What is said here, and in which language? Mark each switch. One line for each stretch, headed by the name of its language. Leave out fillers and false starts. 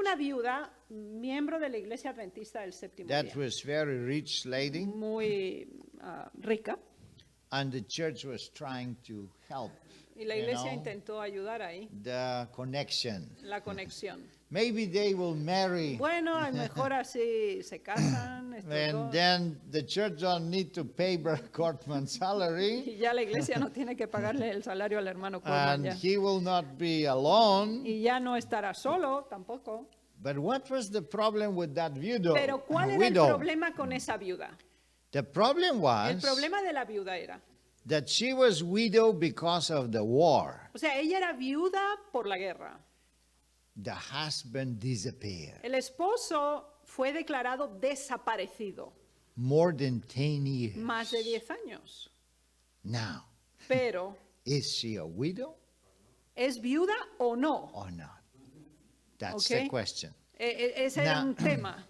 Spanish: una viuda, miembro de la iglesia adventista del séptimo
English: That
Spanish: día,
English: was very rich lady,
Spanish: muy rica,
English: and the church was trying to help
Spanish: y la iglesia intentó ayudar ahí,
English: the connection.
Spanish: la conexión.
English: Maybe they will marry,
Spanish: Bueno, a lo mejor así se casan estos
English: and
Spanish: dos,
English: then the church don't need to pay Brother Cortman's salary,
Spanish: y ya la iglesia no tiene que pagarle el salario al hermano Corman
English: and
Spanish: ya.
English: he will not be alone.
Spanish: Y ya no estará solo tampoco.
English: But what was the problem with that widow?
Spanish: Pero ¿cuál era el problema con esa viuda?
English: The problem
Spanish: El
English: was
Spanish: problema de la viuda era,
English: that she was widow because of the war.
Spanish: o sea, ella era viuda por la guerra.
English: The husband disappeared.
Spanish: El esposo fue declarado desaparecido
English: More than 10 years.
Spanish: más de 10 años.
English: Now,
Spanish: Pero,
English: is she a widow
Spanish: ¿es viuda o no?
English: or not? That's Okay. the question.
Spanish: Ese era un tema.